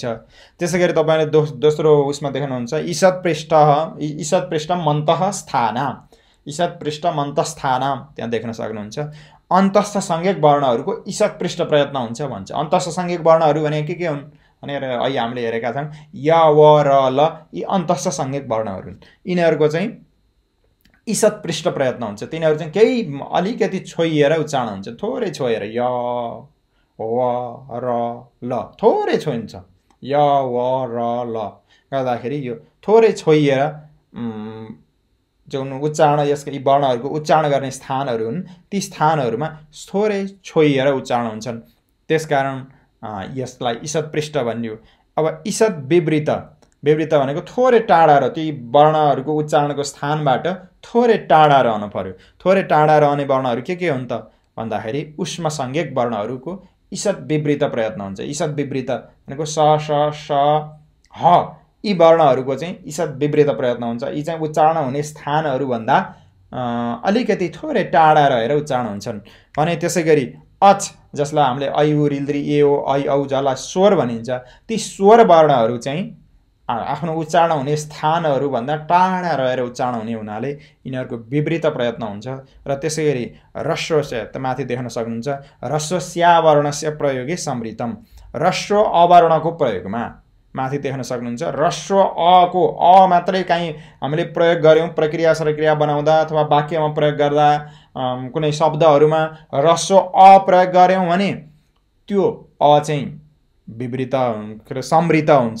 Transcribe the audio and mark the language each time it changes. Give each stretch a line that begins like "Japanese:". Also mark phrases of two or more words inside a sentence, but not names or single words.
Nepali: त्यसैगरी तपाईले दोस्रो उसमा देख्नुहुन्छ
Sanskrit: ईषत् पृष्ठ मन्तः स्थानाम
Nepali: त्यहाँ देख्न सक्नुहुन्छ। अन्तस्थ संज्ञक वर्णहरूको ईषत् पृष्ठ प्रयत्न हुन्छ भन्छ। अन्तस्थ संज्ञक वर्णहरू भने के हुन् भनेर अहिले हामीले हेरेका छौं। य व र ल यी अन्तस्थ संज्ञक वर्णहरू हुन्। यिनीहरूको चाहिँ ईषत् पृष्ठ प्रयत्न हुन्छ। तिनीहरू चाहिँ केही अलिकति छोइएर उच्चारण हुन्छ। थोरै छोएर य व र ल थोरै छोइन्छ। य व र ल गर्दाखेरि यो थोरै छोइएर जुन उच्चारण यसका यी वर्णहरूको उच्चारण गर्ने स्थानहरू हुन् ती स्थानहरूमा थोरै छोइएर उच्चारण हुन्छन्। त्यसकारण यसलाई ईषत् पृष्ठ भनियो। अब ईषत् विवृत भनेको थोरै टाढा र ती वर्णहरूको उच्चारणको स्थानबाट थोरै टाढा रहनु पर्यो। थोरै टाढा रहने वर्णहरू के हुन् त भन्दाखेरि उष्म संज्ञक वर्णहरूको ईषत् विवृत प्रयत्न हुन्छ। ईषत् विवृत भनेको स श श ह यी वर्णहरूको चाहिँ ईषत् विवृत प्रयत्न हुन्छ। यी चाहिँ उच्चारण हुने स्थानहरू भन्दा अलिकति थोरै टाढा रहेर उच्चारण हुन्छन् भने त्यसैगरी अच जसलाई हामीले ऐ उ रिल्द्री ए ओ ऐ औ जलाई स्वर भनिन्छ। ती स्वर वर्णहरू चाहिँ आफ्नो उच्चारण हुने स्थानहरू भन्दा टाढा रहेर उच्चारण हुने हुनाले यिनीहरूको विवृत प्रयत्न हुन्छ। र त्यसैगरी ह्रस्वस्य त माथि देख्न सक्नुहुन्छ
Sanskrit: ह्रस्वस्यावरणस्य प्रयोगे समृतम
Nepali: ह्रस्व अवर्णको प्रयोगमा माथि देख्न सक्नुहुन्छ। ह्रस्व अ को अ मात्रै कहीं हामीले प्रयोग गर्यौं प्रक्रिया सरक्रिया बनाउँदा अथवा वाक्यमा प्रयोग गर्दा कुनै शब्दहरूमा ह्रस्व अ प्रयोग गर्यौं भने त्यो अ चाहिँ विवृत समृत हुन्छ।